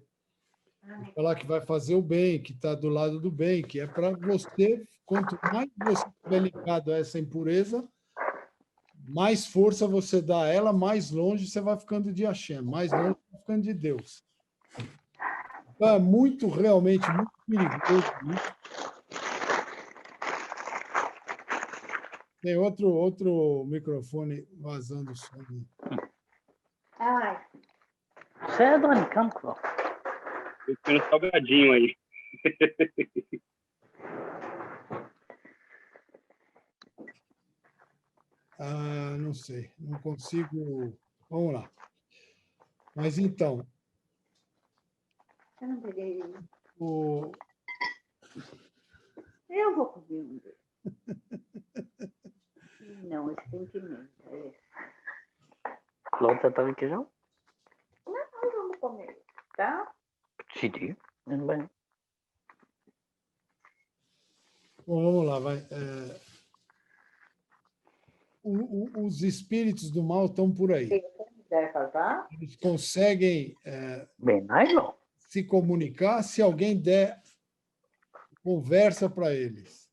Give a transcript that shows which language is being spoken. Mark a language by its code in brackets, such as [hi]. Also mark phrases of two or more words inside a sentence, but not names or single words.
[pt] Falar que vai fazer o bem, que está do lado do bem, que é para você, quanto mais você estiver ligado a essa impureza, mais força você dá a ela, mais longe você vai ficando de Hashem, mais longe você vai ficando de Deus. Então, é realmente muito perigoso isso. Tem outro microfone vazando o som. [he] בסדר, אני קם כבר. [pt] Ficando salgadinho aí. Não sei, não consigo... Vamos lá. Mas então... Eu não peguei. O... Eu vou comer um deles. Não, esse sentimento. É esse. [he] לא הוצאת בקשר? [pt] Não, vamos comer, tá? [he] צידי, אין בעיה. [pt] Bom, vamos lá, vai. os espíritos do mal estão por aí. Deve casar? Eles conseguem Bem, não. se comunicar se alguém der conversa para eles.